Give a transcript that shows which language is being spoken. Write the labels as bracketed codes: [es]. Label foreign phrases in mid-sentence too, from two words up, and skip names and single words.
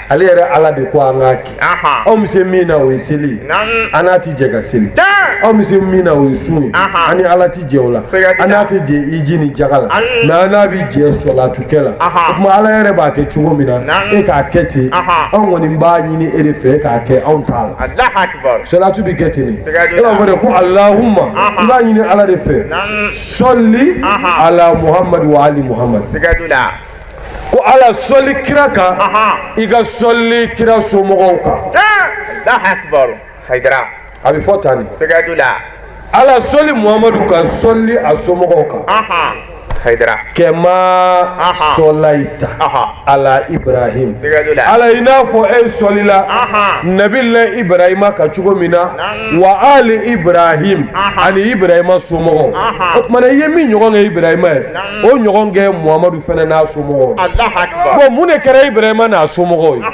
[bm] ale yɛrɛ ala de ko an k'a kɛ anw bɛ se min na o ye seli ye an n'a tɛ jɛ ka seli anw bɛ se min na o ye sun ye an ni ala tɛ jɛ o la an n'a tɛ jɛ iji ni jaga la mɛ an n'a bɛ jɛ sɔlatukɛ la o tuma ala yɛrɛ b'a kɛ cogo min na e k'a kɛ ten anw kɔni b'a ɲini e de fɛ e k'a kɛ anw t'a la [ar] الله أكبر. [bm] sɔlatu bɛ kɛ ten de e b'a fɔ de ko alahuma i b'a ɲini ala de fɛ [ar] صل على محمد وآل محمد [bm] Sigadu la. ko ala sɔli kira kan i ka sɔli kira somɔgɔw kan [ar] الله أكبر. Haidara. [bm] a bɛ fɔ tan de Sigadu la. ala sɔli muhamadu kan sɔli a somɔgɔw kan haydara [ar] كما صليت على إبراهيم [bm] ala ina fo solila nabilla Ibrahima ka cogo mina [ar] وآل إبراهيم [bm] ani Ibrahima somogo o kuma ye min ɲɔgɔn kɛ Ibrahima ye o ɲɔgɔn kɛ Muhamadu fana n'a somogo bon mun de kɛra Ibrahima n'a somogo ye